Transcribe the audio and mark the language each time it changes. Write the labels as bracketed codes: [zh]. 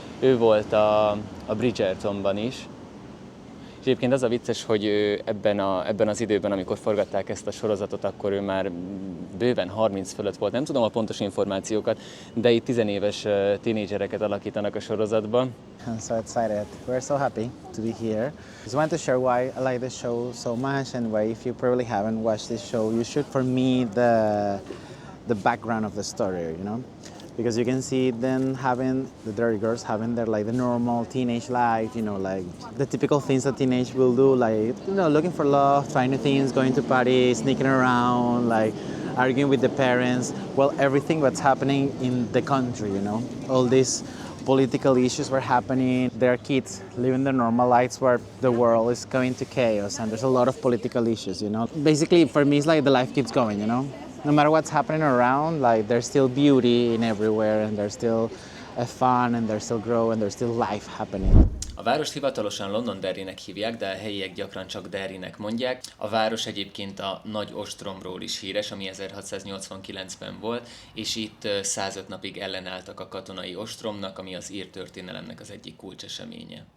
[hu] Ő volt a Bridgertonban is. És egyébként az a vicces, hogy ő ebben az időben, amikor forgatták ezt a sorozatot, akkor ő már bőven 30 fölött volt. Nem tudom a pontos információkat, de itt 10 éves tínédzsereket alakítanak a sorozatban. [en] I'm so excited. We're so happy to be here. Just want to share why I like the show so much, and why, if you probably haven't watched this show, you should. For me, the background of the story, you know, because you can see them having the Derry Girls having their the normal teenage life, you know, like the typical things that teenage will do, like, you know, looking for love, trying new things, going to parties, sneaking around, like arguing with the parents. Well, everything what's happening in the country, you know, all these political issues were happening. There are kids living their normal lives where the world is going to chaos, and there's a lot of political issues, you know. Basically, for me, it's like the life keeps going, you know. No matter what's happening around, like there's still beauty in everywhere, and there's still fun, and there's still growth, and there's still life happening. [hu] A várost hivatalosan Londonderrynek hívják, de a helyiek gyakran csak Derrynek mondják. A város egyébként a Nagy Ostromról is híres, ami 1689-ben volt, és itt 105 napig ellenálltak a katonai ostromnak, ami az ír történelemnek az egyik kulcseseménye.